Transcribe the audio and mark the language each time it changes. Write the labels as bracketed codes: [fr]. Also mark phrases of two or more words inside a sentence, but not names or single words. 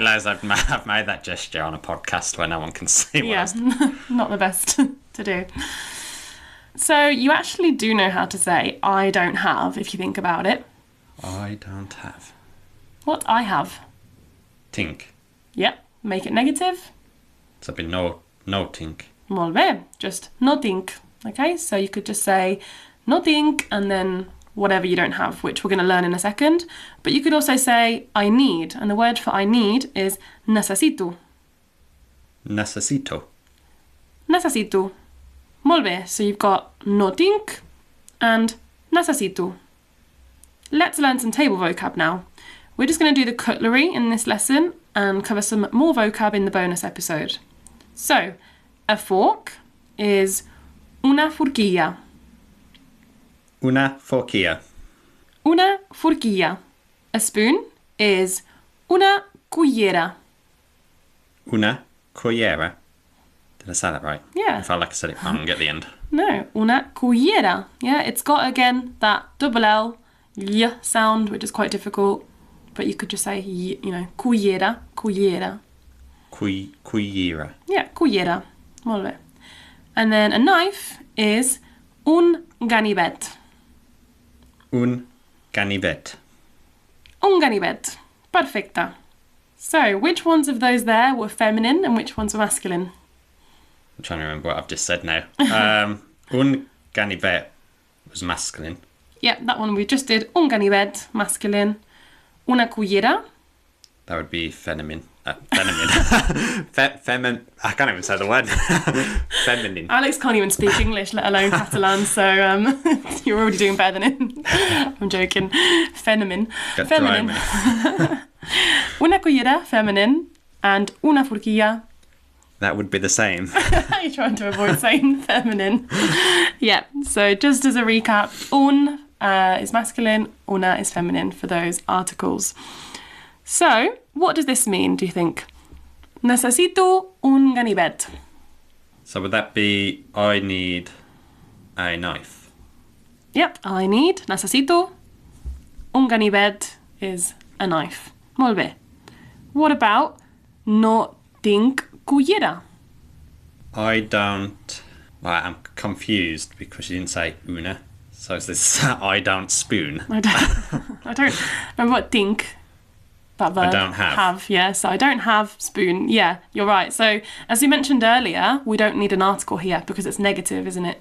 [en] realised I've made that gesture on a podcast where no one can see what I Yeah, was... not the best to do. So you actually do know how to say I don't have if you think about it. I don't have. What I have. Tink. Yep, make it negative. So it'd be [ca] no tink. Molt bé, just no tinc. [en] Okay, so you could just say [ca] no tinc [en] and then whatever you don't have, which we're going to learn in a second. But you could also say I need, and the word for I need is necessito. Necesito. [ca] Necessito. Molt bé, [en] so you've got [ca] no tinc [en] and necessito. Let's learn some table vocab now. We're just going to do the cutlery in this lesson and cover some more vocab in the bonus episode. So, a fork is [ca] una forquilla. Una forquilla. Una forquilla. [en] A spoon is [ca] una cullera. Una cullera. [en] Did I say that right? Yeah. I felt like I said it wrong at the end. [ca] No, una cullera. [en] Yeah, it's got, again, that double L, y sound, which is quite difficult. But you could just say, [ca] cullera, cullera. Cullera. Yeah, cullera. Molt bé. [en] And then a knife is [ca] un ganivet. Un ganivet. Un ganivet. Perfecta. [en] So, which ones of those there were feminine and which ones were masculine? I'm trying to remember what I've just said now. [ca] Un ganivet [en] was masculine. Yeah, that one we just did. Un ganivet, masculine. Una cullera. That would be feminine. Feminine. I can't even say the word. Feminine. Alex can't even speak English, let alone Catalan, so you're already doing better than him. I'm joking. Feminine. Feminine. [ca] Una cullera, [en] feminine, and [ca] una forquilla. [en] That would be the same. You're trying to avoid saying feminine. Yeah, so just as a recap, un is masculine, una is feminine for those articles. So, what does this mean, do you think? [ca] Necesito un ganivet. [en] So would that be, I need a knife? Yep, I need, [ca] necesito. Un ganivet [en] is a knife. [ca] Molt bé. [en] What about [ca] no tinc cullera? [en] I don't... Well, I'm confused because you didn't say una. So is this I don't spoon? I don't remember what tinc, that verb. I don't have. Yeah, so I don't have spoon. Yeah, you're right. So as we mentioned earlier, we don't need an article here because it's negative, isn't it?